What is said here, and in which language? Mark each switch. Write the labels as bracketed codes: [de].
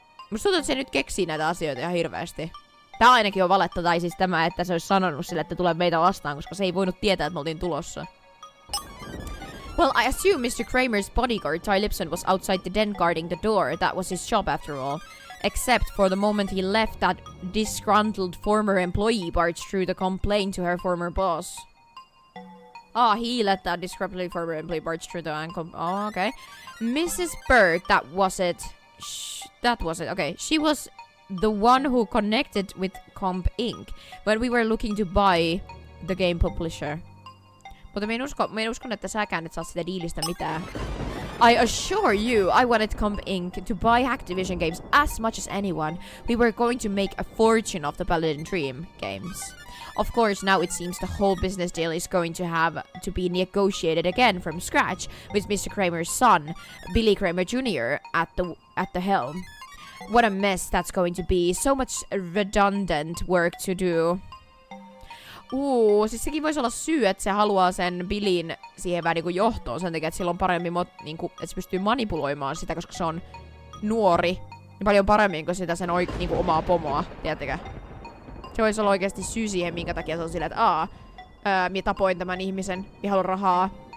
[fi] Musta tuntuu, että se nyt keksii näitä asioita ihan hirveästi. Tää ainakin on valetta, tai siis tämä, että se olisi sanonut sille, että tulee meitä vastaan, koska se ei voinut tietää, että me oltiin tulossa. [en] Well, I assume Mr. Kramer's bodyguard, Ty Lipson, was outside the den guarding the door. That was his job after all. Except for the moment he left, that disgruntled former employee barged through to complain to her former boss. He let that disgruntled former employee barge through the okay. Mrs. Bird, that was it. Okay, she was the one who connected with Comp Inc. when we were looking to buy the game publisher. [fi] Mutta mä en uskon, että säkään et saa sitä diilistä mitään. [en] I assure you, I wanted Comp Inc. to buy Activision games as much as anyone. We were going to make a fortune of the Paladin Dream games. Of course, now it seems the whole business deal is going to have to be negotiated again from scratch with Mr. Kramer's son, Billy Kramer Jr. at the helm. What a mess that's going to be. So much redundant work to do. [fi] Siis sekin voisi olla syy, että se haluaa sen Billin siihen vähän niinku johtoon sen takia, että sillä on paremmin, niinku, että se pystyy manipuloimaan sitä, koska se on nuori. Niin paljon paremmin kuin sitä sen niinku omaa pomoa, tiedättekö? Se voisi olla oikeasti syy siihen, minkä takia se on silleen, että minä tapoin tämän ihmisen, minä haluan rahaa.